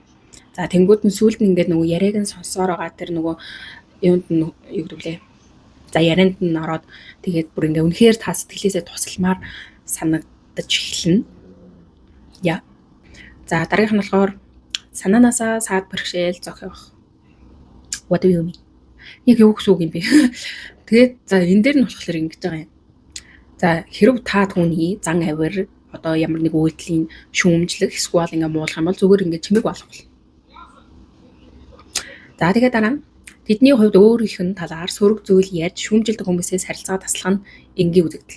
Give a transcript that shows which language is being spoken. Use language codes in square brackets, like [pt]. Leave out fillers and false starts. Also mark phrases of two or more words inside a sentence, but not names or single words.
[mn] За тэнгууд нь сүүлд нь ингээд нөгөө яриаг нь сонсоор байгаа тэр нөгөө юунд нь юу гэдэг лээ. За ярианд нь ороод тэгээд бүр ингээд үнэхээр та сэтгэлээсээ тусалмаар санагдаж эхэлнэ. За дараагийнх нь болохоор санаанаасаа саад бэрхшээл зохиох. [en] What do you mean? [mn] Яг юу гэсэн үг юм бэ? Тэгээд за энэ дээр нь болохоор ингэж байгаа юм. За хэрв та түүний зан авир ямар нэг үйлдэлийн шүүмжлэх эсвэл ингээ муулах юм бол зүгээр ингээ чимэг болгох. За тэгээд дараа нь тэдний хувьд өөрийнх нь талаар сөрөг зүйл ярьж шүүмжилдэг хүмүүсээс харилцаа таслах нь энгийн үзэгдэл.